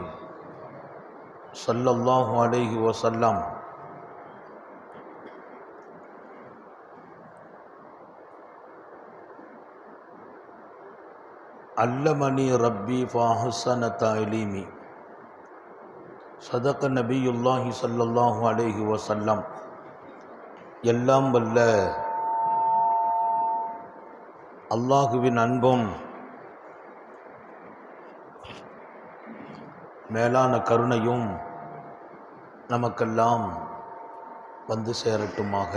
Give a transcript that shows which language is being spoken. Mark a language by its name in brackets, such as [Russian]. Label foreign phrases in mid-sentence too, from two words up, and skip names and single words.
[Arabic] صلى الله عليه وسلم علمني ربي فأحسن تعليمي صدق نبي الله صلى الله عليه وسلم [Tamil] எல்லாம் வல்ல அல்லாஹுவின் அன்பும் மேலான கருணையும் நமக்கெல்லாம் வந்து சேரட்டுமாக.